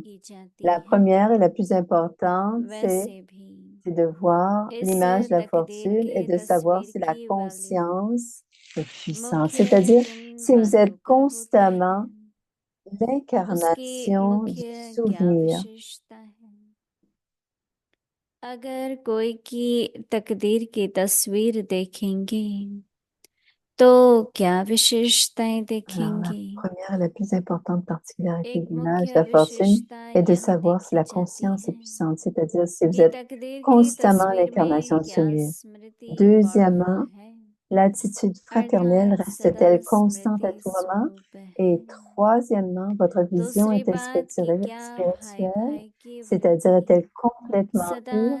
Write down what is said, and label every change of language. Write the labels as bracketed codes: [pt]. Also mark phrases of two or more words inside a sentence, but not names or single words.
[fr] La première et la plus importante, c'est de voir l'image de la fortune et de savoir si la conscience est puissante. C'est-à-dire, si vous êtes constamment l'incarnation du souvenir. [hi] अगर कोई की तकदीर की तस्वीर देखेंगे तो क्या विशेषताएं देखेंगे? [fr] La première et la plus importante particularité de l'image de la fortune est de savoir si la conscience est puissante, c'est-à-dire si vous êtes constamment l'incarnation du souvenir. Deuxièmement, l'attitude fraternelle reste-t-elle constante à tout moment? Et troisièmement, votre vision est-elle spirituelle, c'est-à-dire est-elle complètement pure?